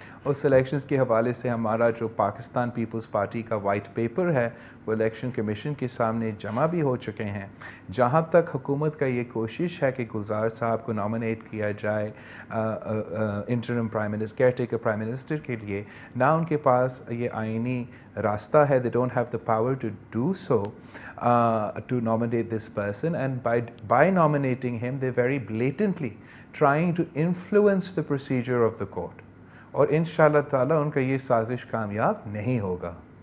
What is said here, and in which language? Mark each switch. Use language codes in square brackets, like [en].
[ur] اور سلیکشنز کے حوالے سے ہمارا جو پاکستان پیپلز پارٹی کا وائٹ پیپر ہے وہ الیکشن کمیشن کے سامنے جمع بھی ہو چکے ہیں. جہاں تک حکومت کا یہ کوشش ہے کہ گلزار صاحب کو نامنیٹ کیا جائے interim prime minister, care taker prime minister کے لیے، نہ ان کے پاس یہ آئینی راستہ ہے. [en] they don't have the power to do so, to nominate this person, and by nominating him they very blatantly trying to influence the procedure of the court. [ur] اور انشاءاللہ تعالیٰ ان کا یہ سازش کامیاب نہیں ہوگا.